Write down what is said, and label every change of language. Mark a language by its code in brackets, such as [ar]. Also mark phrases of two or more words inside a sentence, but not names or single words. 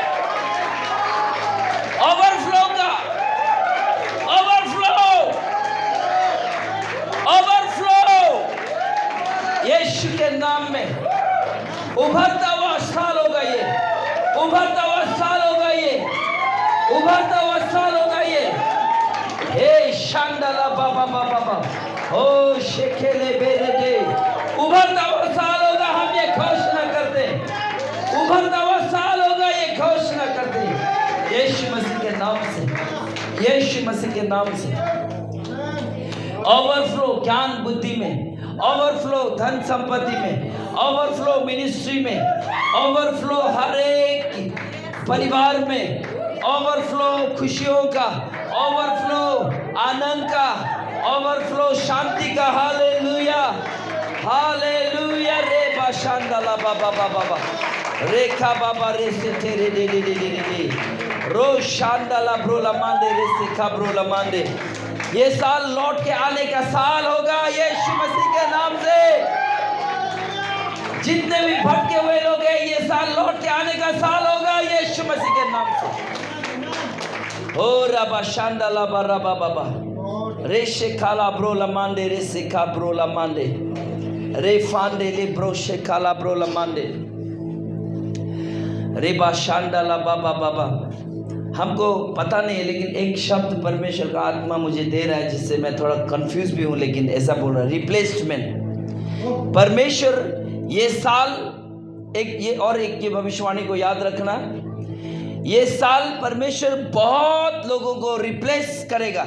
[hi] ओवरफ्लो का, ओवरफ्लो यीशु के नाम में उभरता हुआ साल होगा ये, उभरता हुआ साल होगा ये, उभरता हुआ साल होगा ये। हे शांडला बाबा बाबा बाबा, ओ शेखेले बेरेडे, उभरता हुआ साल होगा। हम ये घोषणा करते, उभरता हुआ साल होगा, ये घोषणा करते यीशु मसीह के नाम से, यीशु मसीह के नाम से। ओवरफ्लो ज्ञान बुद्धि में, ओवरफ्लो धन संपत्ति में, ओवरफ्लो मिनिस्ट्री में, ओवरफ्लो हर एक परिवार में, ओवरफ्लो खुशियों का, ओवरफ्लो आनंद का, ओवरफ्लो शांति का। हालेलुया, हालेलुया। रे बाशांदला बाबा बाबा रेखा बाबा रे से तेरे दे दे दे दे दे रो शांदला ब्रोला मांडे रे से खा ब्रोला मांडे। ये साल लौट के आने का साल होगा यीशु मसीह के नाम से। जितने भी भटके हुए लोग हैं, ये साल लौट के आने का साल होगा यीशु मसीह के नाम से। ओ रबा शांदला बाबा बाबा रे शेखाला ब्रोला मांडे रे सिखा ब्रोला मांडे रे फांडे ले ब्रो शेखाला ब्रोला मांडे रे बा शांडला बाबा बाबा। हमको पता नहीं है, लेकिन एक शब्द परमेश्वर का आत्मा मुझे दे रहा है जिससे मैं थोड़ा कंफ्यूज भी हूँ, लेकिन ऐसा बोल रहा है, रिप्लेसमेंट। परमेश्वर ये साल एक ये भविष्यवाणी को याद रखना, ये साल परमेश्वर बहुत लोगों को रिप्लेस करेगा।